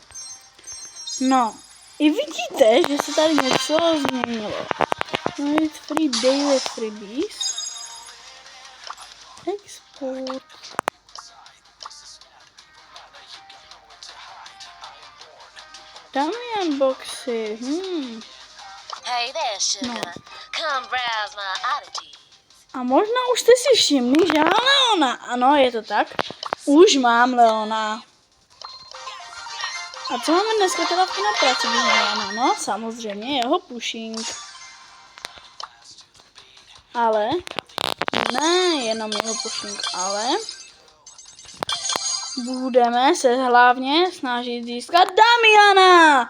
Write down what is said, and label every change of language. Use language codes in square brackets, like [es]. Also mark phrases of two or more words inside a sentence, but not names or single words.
[cs] No, i vidíte, že se tady něco změnilo. No, [en] free daily freebies. Export. Damian boxy, Hey there, sugar. Come browse my oddities. [cs] A možná už jste si všimli, že mám Leona. Ano, je to tak. Už mám Leona. A co máme dneska teda na práci Leona? No, samozřejmě jeho pushing. Ale, ne jenom jeho pushing, ale budeme se hlavně snažit získat Damiana!